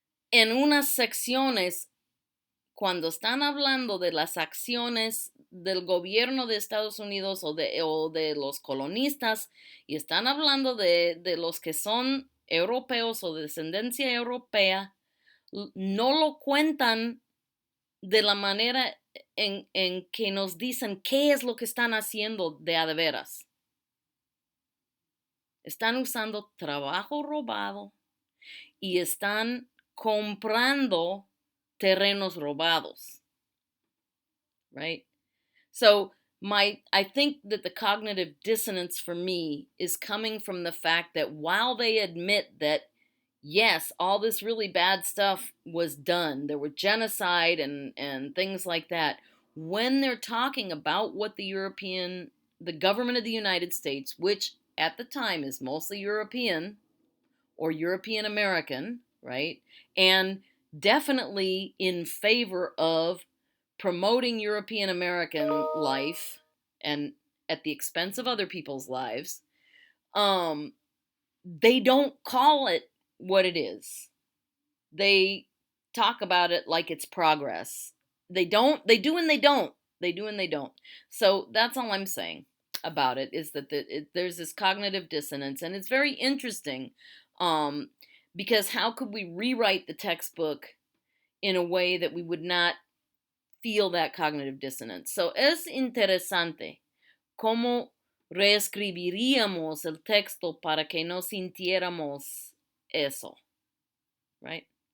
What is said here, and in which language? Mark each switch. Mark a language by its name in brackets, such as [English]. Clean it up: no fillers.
[Spanish] en unas secciones cuando están hablando de las acciones del gobierno de Estados Unidos o de los colonistas y están hablando de los que son europeos o de descendencia europea, no lo cuentan de la manera en que nos dicen qué es lo que están haciendo de a de veras. Están usando trabajo robado y están comprando terrenos robados, right? [English] So I think that the cognitive dissonance for me is coming from the fact that while they admit that yes, all this really bad stuff was done, there were genocide and things like that, when they're talking about what the government of the United States, which at the time is mostly European or European American, right? And definitely in favor of promoting European American life and at the expense of other people's lives, they don't call it what it is. They talk about it like it's progress. they don't, they do and they don't. They do and they don't. So that's all I'm saying about it, is that there's this cognitive dissonance, and it's very interesting, um, because how could we rewrite the textbook in a way that we would not feel that cognitive dissonance? [Spanish] So es interesante cómo reescribiríamos el texto para que no sintiéramos eso, right?